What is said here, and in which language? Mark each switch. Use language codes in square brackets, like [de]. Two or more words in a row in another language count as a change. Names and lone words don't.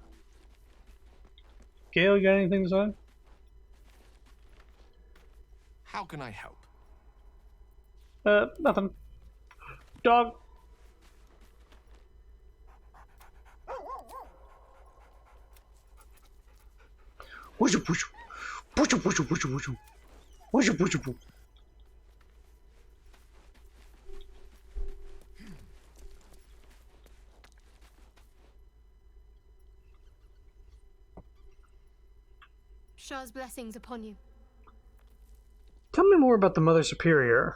[en] Gale, you got anything to say? How can I help? Nothing. Dog. Wushu pushu. Pushu pushu pushu pushu. Wushu pushu pushu. Shah's blessings upon you. Tell me more about the Mother Superior.